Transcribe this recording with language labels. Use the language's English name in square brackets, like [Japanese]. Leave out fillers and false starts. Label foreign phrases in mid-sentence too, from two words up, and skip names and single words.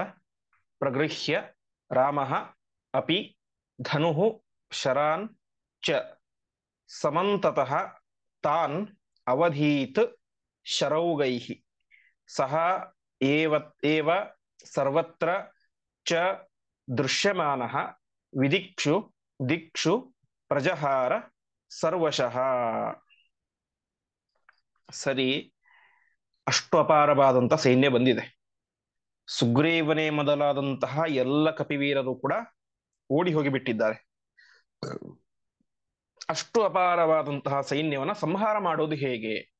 [Sanskrit] ಪ್ರಗೃಹ್ಯ ರಾಮಃ ಅಪಿ ಧನುಃ ಶರಾನ್ ಚ ಸಮಂತತಃ ತಾನ್ ಅವಧೀತ್ ಶರೌಗೈಃ ಸಹ ಏವ ಸರ್ವತ್ರ ಚ ದೃಶ್ಯಮಾನಃ ವಿದಿಕ್ಷು ದಿಕ್ಷು ಪ್ರಜಹಾರ ಸರ್ವಶಃ. [Kannada] ಸರಿ, ಅಷ್ಟು ಅಪಾರವಾದಂತ ಸೈನ್ಯ ಬಂದಿದೆ. ಸುಗ್ರೀವನೇ ಮೊದಲಾದಂತಹ ಎಲ್ಲ ಕಪಿವೀರರು ಕೂಡ ಓಡಿ ಹೋಗಿಬಿಟ್ಟಿದ್ದಾರೆ. ಅಷ್ಟು ಅಪಾರವಾದಂತಹ ಸೈನ್ಯವನ್ನ ಸಂಹಾರ ಮಾಡೋದು ಹೇಗೆ?